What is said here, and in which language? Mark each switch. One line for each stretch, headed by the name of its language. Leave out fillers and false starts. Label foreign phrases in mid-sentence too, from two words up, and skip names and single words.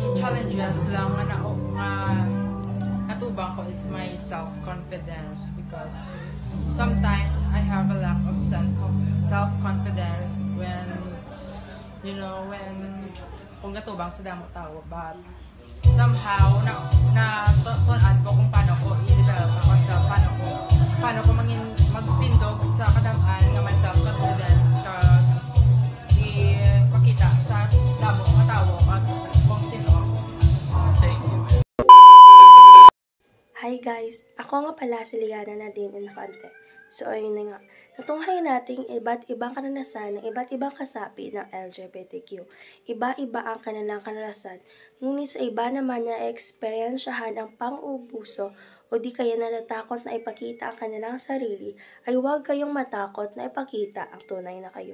English: challenges
Hiligaynon: lang nga natubang ko
English: is my self-confidence because sometimes I have a lack of self-confidence when
Hiligaynon: kung gatubang sa damo tao,
English: but somehow
Hiligaynon: tunan ko kung paano ko i-develop ako self, paano ko magtindog sa kadamaan nga may self-confidence kag ipakita sa damo nga tao at kung sino.
English: Thank you. Hi guys!
Filipino: Ako nga pala si Liana Nadine Infante. So ayun na nga, natunghayan natin iba't ibang karanasan ng iba't ibang kasapi ng LGBTQ. Iba-iba ang kanilang karanasan, ngunit sa iba naman na eksperyensyahan ang pang-ubuso o di kaya natatakot na ipakita ang kanilang sarili, ay huwag kayong matakot na ipakita ang tunay na kayo.